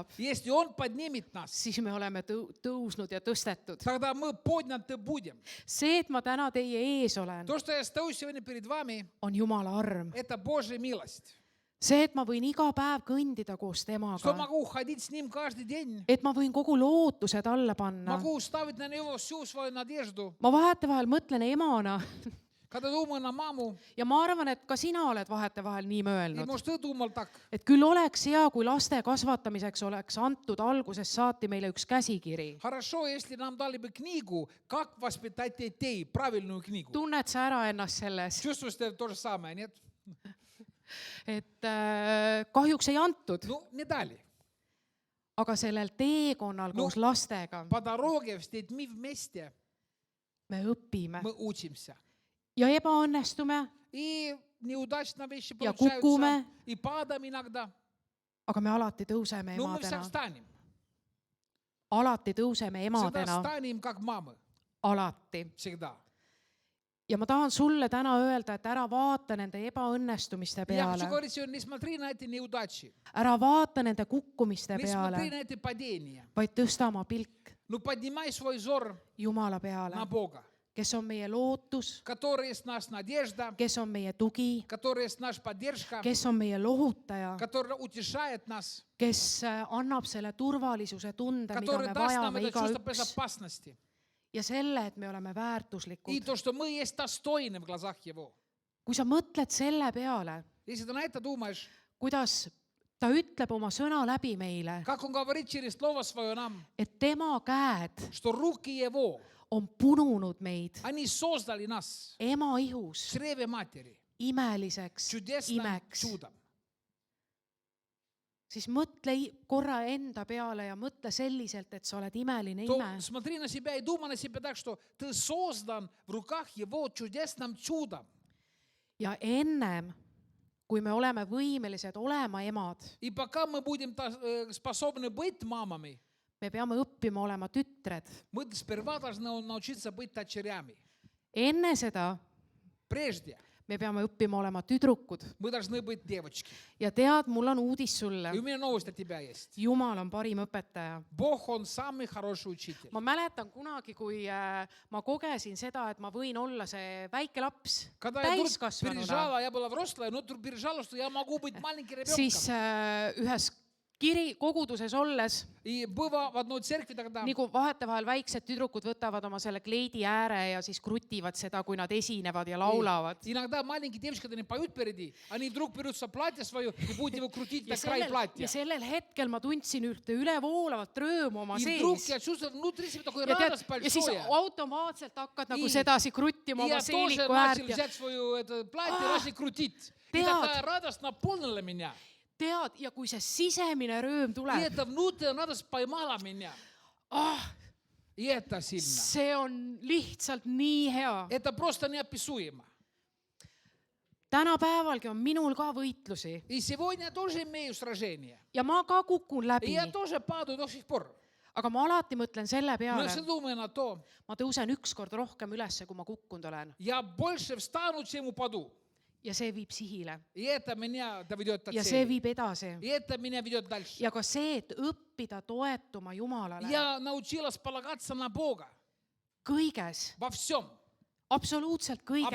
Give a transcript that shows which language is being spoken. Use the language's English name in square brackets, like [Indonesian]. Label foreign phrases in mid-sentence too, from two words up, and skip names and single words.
[Russian] Если Он поднимет нас, [Estonian] siis me oleme tõusnud ja tõstetud. [Russian] тогда мы подняты будем. [Estonian] see, et ma täna teie ees olen, [Russian] То, что я стою сегодня перед вами, [Estonian] on Jumala arm. [Russian] это Божья милость. [Estonian] see, et ma võin iga päev kõndida koos [Russian] Что [Estonian] temaga, [Russian] могу ходить с Ним каждый день, [Estonian] et ma võin kogu lootused alla panna. [Russian] могу ставить на Него всю свою надежду. [Estonian] ma vahetevahel mõtlen emana [Russian] Когда думаю на маму, [Estonian] ja ma arvan, et ka sina oled vahetevahel nii [Russian] и [Estonian] mõelnud, [Russian] может ты думал так, [Estonian] et küll oleks hea, kui laste kasvatamiseks oleks antud algusest saati meile üks käsikiri. [Russian] хорошо, если нам дали бы книгу, как воспитать детей, правильную книгу. [Estonian] tunned sa ära ennast selles, [Russian] Чувствуешь ты то же самое, нет? [Estonian] et kahjuks ei antud, [Russian] Ну, не дали. [Estonian] aga sellel teekonnal No. koos lastega [Russian] По дороге с детьми вместе [Estonian] me õpime [Russian] мы учимся. [Estonian] ja ebaõnnestume, [Russian] и неудачно вещи [Estonian] Ja [Russian] получаются, [Estonian] kukume. [Russian] и падаем иногда. [Estonian] aga me alati tõuseme [Russian] Но мы всегда [Estonian] emadena. [Russian] встанем. [Estonian] Alati tõuseme [Russian] Всегда [Estonian] emadena, [Russian] встанем, как мамы. [Estonian] alati. [Russian] Всегда. [Estonian] Ja ma tahan sulle täna öelda, et ära vaata nende ebaõnnestumiste [Russian] Я хочу [Estonian] peale, [Russian] говорить сегодня, не смотри на эти неудачи, [Estonian] ära vaata nende kukkumiste [Russian] не смотри [Estonian] peale, [Russian] на эти падения, [Estonian] vaid tõsta oma pilk [Russian] но поднимай свой взор [Estonian] Jumala peale, [Russian] на Бога, [Estonian] kes on meie lootus, [Russian] который есть наша надежда, [Estonian] kes on meie tugi, [Russian] который есть наша поддержка, [Estonian] kes on meie lohutaja, [Russian] который утешает нас, [Estonian] kes annab selle turvalisuse tunde, mida [Russian] который [Estonian] me [Russian] даст нам [Estonian] vajame [Russian] это чувство [Estonian] igaüks [Russian] безопасности. [Estonian] ja selle, et me oleme [Russian] И [Estonian] väärtuslikud. [Russian] то, что мы есть достойны в глазах Его. [Estonian] kui sa mõtled selle peale, [Russian] Если ты на это думаешь, [Estonian] kuidas ta ütleb oma sõna läbi meile, [Russian] как Он говорит через Слово Свое нам, [Estonian] et tema käed [Russian] что руки Его, [Estonian] on pununud meid [Russian] они создали нас [Estonian] ema [Russian] в [Estonian] ihus [Russian] чреве матери [Estonian] imeliseks [Russian] чудесным [Estonian] imeks, [Russian] чудом. [Estonian] siis mõtle korra enda peale ja mõtle selliselt, et sa oled imeline [Russian] То [Estonian] ime. [Russian] смотри на себя и думай на себя так, что ты создан в руках Его чудесным чудом. [Estonian] ja ennem, kui me oleme võimelised olema emad, [Russian] И пока мы будем способны быть мамами, [Estonian] me peame õppima olema tütred. [Russian] мы сперва должны научиться быть дочерями. [Estonian] enne seda [Russian] Прежде [Estonian] me peame õppima olema tüdrukud. [Russian] мы должны быть девочки. [Estonian] ja tead, mul on uudis sulle. [Russian] И у меня новость от тебя есть. [Estonian] Jumal on parim õpetaja. [Russian] Бог, Он самый хороший учитель. [Estonian] ma mäletan kunagi, kui ma kogesin seda, et ma võin olla see väike laps [Russian] Когда я вдруг [Estonian] täiskasvanuna, [Russian] пережала, я была взрослая, но вдруг пережала, что я могу быть маленьким ребенком. [Estonian] siis ühes koguduses olles, [Russian] И было в одной церкви тогда, [Estonian] nagu vahetevahel väiksed tüdrukud võtavad oma selle kleidi ääre ja siis krutivad seda, kui nad esinevad ja laulavad. [Russian] иногда маленькие девочки, когда они поют впереди, они вдруг берут платье свое и будут его крутить на край платья. [Estonian] ja sellel hetkel ma tundsin ühte ülevoolavat rõõmu oma [Russian] И вдруг [Estonian] sees. [Russian] я чувствую внутри себя такой [Estonian] ja [Russian] радость [Estonian] siis [Russian] большое. [Estonian] automaatselt hakkad nagu [Russian] И- [Estonian] sedasi kruttima [Russian] И я [Estonian] oma [Russian] тоже [Estonian] seeliku [Russian] начал [Estonian] äärt ja [Russian] взять свое это платье и начал крутить. И [Estonian] Tead. [Russian] такая радость наполнила меня. [Estonian] tead, ja kui see sisemine rõõm [Russian] И [Estonian] tuleb, [Russian] эта внутренняя радость поймала меня. И это сильно. [Estonian] see on lihtsalt nii hea. [Russian] Это просто неописуемо. [Estonian] tänapäevalgi on minul ka võitlusi [Russian] И сегодня я тоже имею сражение. [Estonian] ja ma ka kukun [Russian] И [Estonian] läbi, [Russian] я тоже падаю до сих пор. [Estonian] aga ma alati mõtlen selle [Russian] Но я [Estonian] peale, [Russian] всегда думаю на то, [Estonian] ma tõusen ükskord rohkem ülesse, kui ma kukkunud olen [Russian] я больше встану, чем упаду. [Estonian] ja see viib sihile [Russian] И это меня доведет до [Estonian] ja see [Russian] цели. [Estonian] viib edasi. [Russian] И это меня ведет дальше. [Estonian] ja ka see, et õppida toetuma Jumalale [Russian] Я научилась полагаться на Бога [Estonian] kõiges, [Russian] во всем. [Estonian] absoluutselt kõiges